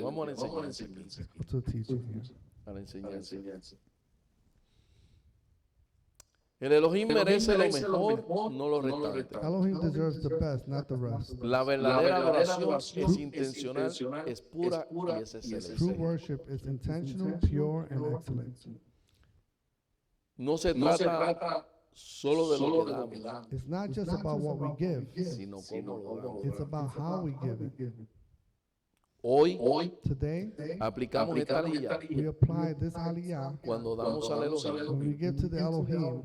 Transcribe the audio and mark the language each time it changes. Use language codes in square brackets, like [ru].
[es] Vamos a la enseñanza aquí, [en] To teaching here. [es] a la enseñanza. El Elohim merece lo mejor, no lo restante. [en] Elohim deserves the best, not the rest. [es] La verdadera adoración es intencional, es pura y es [en] True [es] excelente. [en] worship is intentional, pure, and excellent. [es] No se trata solo de lo que damos, [en] It's not just about what we give, [es] sino cómo lo damos. [en] it's about how we give it. [es] Hoy [en] Today, [es] aplicamos esta línea [en] we apply this aliyah [es] cuando damos al Elohim [en] when we give to the Elohim